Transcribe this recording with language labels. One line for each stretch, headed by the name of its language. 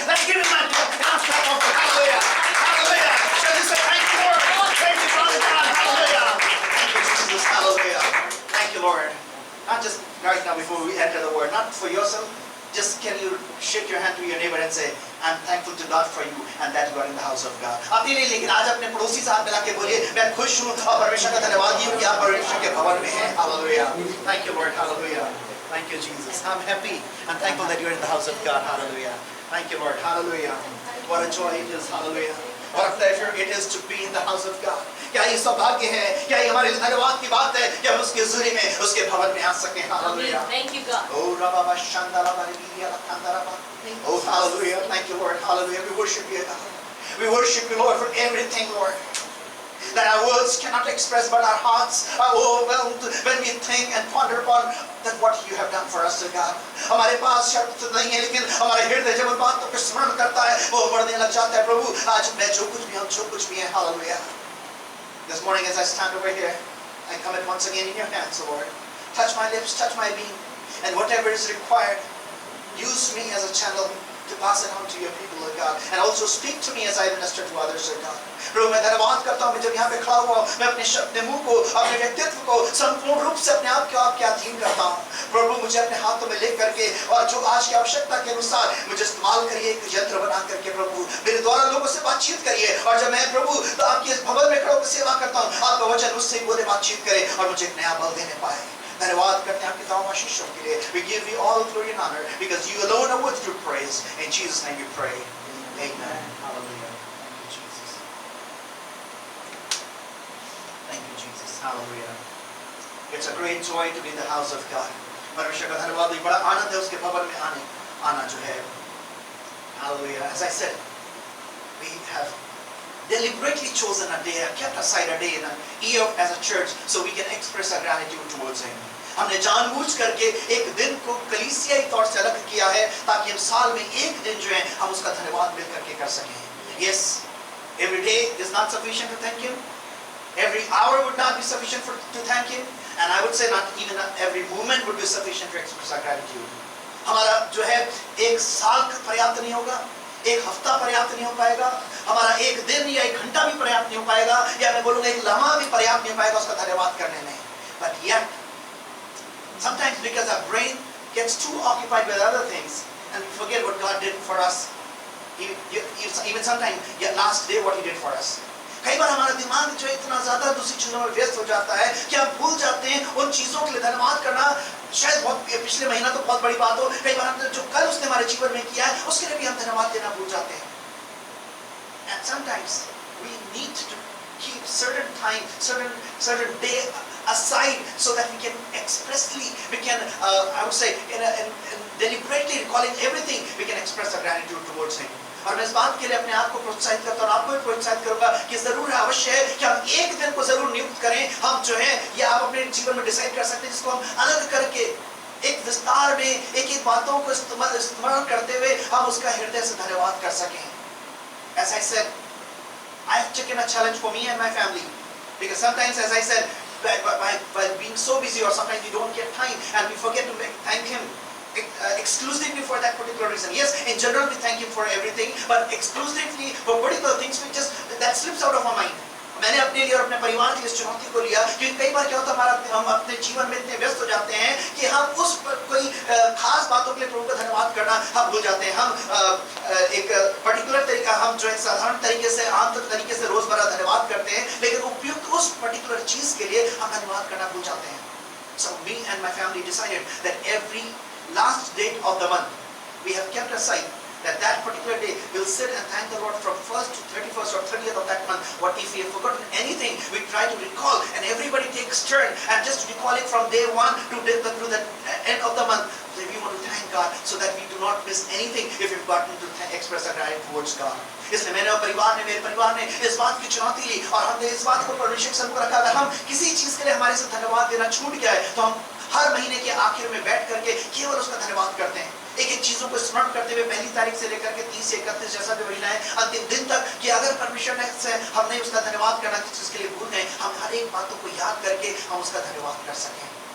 English: Let's give Him that clap of hallelujah. Hallelujah. Shall we say thank you, Lord? Thank you, Father God. Hallelujah. Thank you, Jesus. Hallelujah. Thank you, Lord. Not just right now before we enter the word, not for yourself. Just can you shake your hand to your neighbor and say, I'm thankful to God for you and that you are in the house of God.
Hindi: अपने लिए, लेकिन आज अपने पड़ोसी से हाथ मिला के बोलिए, मैं खुश हूँ और परमेश्वर का धन्यवाद हूँ कि आप परमेश्वर के भवन में हैं.
English: Hallelujah. Thank you, Lord. Hallelujah. Thank you, Jesus. I'm happy and thankful that you are in the house of God. Hallelujah. Thank you, Lord. Hallelujah. What a joy it is. Hallelujah. What a pleasure it is to be in the house of God.
Hindi: क्या ये सौभाग्य है, क्या ये हमारे धन्यवाद की बात है कि हम उसके ज़रिए में उसके भवन में आ सकें.
English: Hallelujah. Thank you, God. Oh, Rabba Shandara Bariya Lakhandaraba. Oh, hallelujah. Thank you, Lord. Hallelujah. We worship you, God. We worship you, Lord, for everything, Lord. That our words cannot express, but our hearts are overwhelmed when we think and ponder upon that what you have done for us, God.
Hindi: हमारे पास शब्द नहीं है, लेकिन हमारे हृदय जब उन बातों को स्मरण करता है, वो बढ़ने लग जाता है. प्रभु, आज मैं जो कुछ भी हूँ, जो कुछ भी है, hallelujah.
English: This morning, as I stand over here, I commit once again in your hands, Lord. Touch my lips, touch my being, and whatever is required, use me as a channel to pass it on to your people, Lord God, and also speak to me as I minister to others, Lord God.
Hindi: प्रभु, मैं धन्यवाद करता हूँ, मैं जब यहाँ पे खड़ा हुआ हूँ, मैं अपने मुंह को, अपने व्यक्तित्व को संपूर्ण रूप से अपने आप को आपके अधीन करता हूँ. प्रभु, मुझे अपने हाथों में ले करके और जो आज की आवश्यकता के अनुसार मुझे इस्तेमाल करिए, एक यंत्र बना करके प्रभु मेरे द्वारा लोगों से बातचीत करिए. और जब मैं प्रभु तो आपके इस भवन में खड़ा होकर सेवा करता हूँ, आपका वचन मुझसे बोले, बातचीत करे और मुझे एक नया बल देने पाए. धन्यवाद करते हैं आपकी तमाम आशीषों के लिए.
English: We give you all glory and honor because you alone are worthy to praise. In Jesus' name we pray. Amen. Hallelujah. Thank you, Jesus. Thank you, Jesus. Hallelujah. It's a great joy to be in the house of God.
Hindi: परमेश्वर का धन्यवाद, बड़ा आनंद है उसके भवन में आना जो है.
English: Hallelujah. As I said, we have deliberately chosen a day, kept aside a day in a year as a church so we can express our gratitude towards Him.
Hindi: हमने जानबूझ करके एक दिन को कलीसियाई तौर से अलग किया है ताकि हम साल में एक दिन जो है हम उसका धन्यवाद मिल करके कर सकें.
English: Yes, every day is not sufficient to thank Him. Every hour would not be sufficient to thank Him, and I would say not even every moment would be sufficient to express our gratitude.
Hindi: हमारा जो है एक साल पर्याप्त नहीं होगा, एक हफ्ता पर्याप्त नहीं हो पाएगा, हमारा एक दिन या एक घंटा भी पर्याप्त नहीं हो पाएगा, या मैं बोलूँगा एक लम्हा भी पर्याप्त नहीं हो पाएगा उसका धन्यवाद करने में.
English: But yet, sometimes because our brain gets too occupied with other things and we forget what God did for us. Even sometimes, last day what He did for us.
Hindi: कई बार हमारा दिमाग जो इतना ज़्यादा दूसरी चीज़ों में व्यस्त हो जाता है कि हम भूल जाते हैं उन चीज़ों के लिए धन्यवाद करना. शायद बहुत पिछले महीना तो बहुत बड़ी बात हो, कई बार हमने जो कल उसने हमारे जीवन में किया है उसके लिए भी हम धन्यवाद देना भूल जाते हैं.
English: And sometimes we need to keep certain time, certain day aside so that we can expressly, I would say, in deliberately recalling everything, we can express our gratitude towards Him.
Hindi: और मैं इस बात के लिए अपने आप को प्रोत्साहित करता हूँ, आपको भी प्रोत्साहित करूँगा कि जरूर है, अवश्य है कि हम एक दिन को जरूर नियुक्त करें. हम जो है ये आप अपने जीवन में डिसाइड कर सकते हैं जिसको हम अलग करके एक विस्तार में एक एक बातों को स्मरण करते हुए हम उसका हृदय से धन्यवाद कर सकें.
English: As I said, I have taken a challenge for me and my family, because sometimes, as I said, by being so busy, or sometimes we don't get time and we forget to thank Him exclusively for that particular reason. Yes, in general we thank Him for everything, but exclusively for particular things, we just that slips out of our mind.
Hindi: मैंने अपने लिए और अपने परिवार की इस चुनौती को लिया, क्योंकि कई बार क्या होता है, हम अपने जीवन में इतने व्यस्त हो जाते हैं कि हम उस कोई खास बातों के लिए प्रभु का धन्यवाद करना हम भूल जाते हैं. हम एक पर्टिकुलर तरीका, हम जो है साधारण तरीके से, आम तरीके से रोजमर्रा धन्यवाद करते हैं, लेकिन उपयुक्त उस पर्टिकुलर चीज के लिए हम धन्यवाद करना भूल जाते हैं.
English: So me and my family decided that every last date of the month we have kept aside that particular day we'll sit and thank the Lord from 1st to 31st or 30th of that month. What if we have forgotten anything, we try to recall, and everybody takes turn and just recall it from day 1 to the end of the month. So we want to thank God so that we do not miss anything if we've gotten to express our gratitude towards God.
Hindi: इसलिए मेरे परिवार ने इस बात की चुनौती ली और हमने इस बात को परमेश्वर के सामने रखा. अगर हम किसी चीज के लिए हमारे से धन्यवाद देना छूट गया है, तो हम हर महीने के आखिर में बैठ करके केवल उसका धन्यवाद करते हैं, एक एक चीजों को स्मरण करते हुए, पहली तारीख से लेकर के 30 से 31 जैसा भी महीना है, अंतिम दिन तक, कि अगर परमेश्वर ने से हमने उसका धन्यवाद करना किस चीज के लिए भूल गए, हम हर एक बातों को याद करके हम उसका धन्यवाद कर सकें.